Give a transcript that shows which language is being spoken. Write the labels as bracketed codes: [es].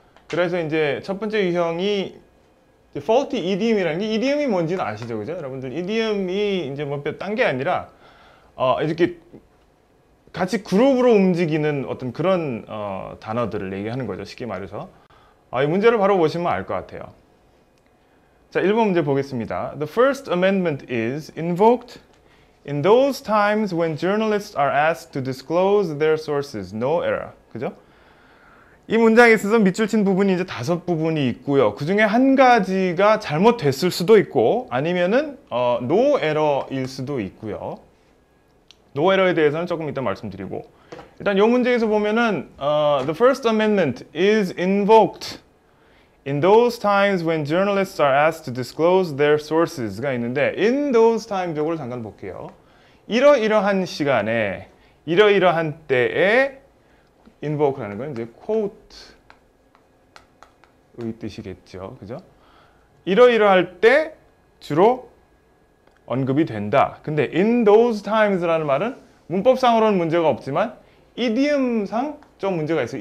[ko] 그래서 이제 첫 번째 유형이 faulty idiom이라는 게 idiom이 뭔지는 아시죠, 그죠? 여러분들 idiom이 이제 뭐 딴 게 아니라 이렇게 같이 그룹으로 움직이는 어떤 그런 단어들을 얘기하는 거죠. 쉽게 말해서. 이 문제를 바로 보시면 알 것 같아요. 자, 1번 문제 보겠습니다. [en] The First Amendment is invoked in those times when journalists are asked to disclose their sources. No error. [ko] 그죠? 이 문장에 있어서 밑줄 친 부분이 이제 5부분이 있고요. 그 중에 한 가지가 잘못됐을 수도 있고 아니면은 no error일 수도 있고요. [en] No error [ko] 에 대해서는 조금 이따 말씀드리고 일단 이 문제에서 보면은 [en] The First Amendment is invoked in those times when journalists are asked to disclose their sources [ko] 가 있는데 [en] in those times [ko] 이걸 잠깐 볼게요. 이러이러한 시간에 이러이러한 때에 invoke라는 건 이제 quote의 뜻이겠죠. 그죠? 이러이러할 때 주로 언급이 된다. 근데 in those times라는 말은 문법상으로는 문제가 없지만 idiom상 좀 문제가 있어요.